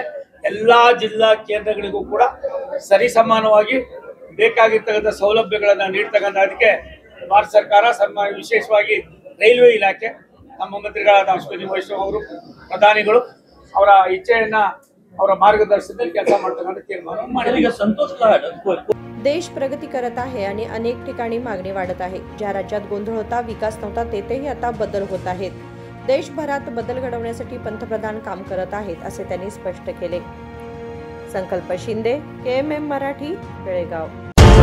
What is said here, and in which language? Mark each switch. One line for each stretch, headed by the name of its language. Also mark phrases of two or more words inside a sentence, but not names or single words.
Kannada: ಎಲ್ಲ ಜಿಲ್ಲಾ ಕೇಂದ್ರಗಳಿಗೂ ಕೂಡ ಸರಿಸಮಾನವಾಗಿ ಬೇಕಾಗಿರ್ತಕ್ಕಂಥ ಸೌಲಭ್ಯಗಳನ್ನು ನೀಡ್ತಕ್ಕಂಥದಕ್ಕೆ ಭಾರತ ಸರ್ಕಾರ ವಿಶೇಷವಾಗಿ ರೈಲ್ವೆ ಇಲಾಖೆ, ನಮ್ಮ ಮಂತ್ರಿಗಳಾದ ಅಶ್ವಿನಿ ವೈಷ್ಣವ್ ಅವರು, ಪ್ರಧಾನಿಗಳು ಅವರ इच्छेयನ್ನ ಅವರ मार्गदर्शनात ಕೆಲಸ ಮಾಡ್ತಕ್ಕಂಥ ತೀರ್ಮಾನ ಮಾಡಿದೆ।
Marathi: संतोष लाड देश प्रगती करत आहे आणि अनेक ठिकाणी मागणी वाढत आहे। ज्या राज्यात गोंधळ होता, विकास नव्हता, तेथेही आता बदल होत आहेत। देशभरात बदल घडवण्यासाठी पंतप्रधान काम करत आहेत असे त्यांनी स्पष्ट केले। संकल्प शिंदे, KMM मराठी, बेळगाव।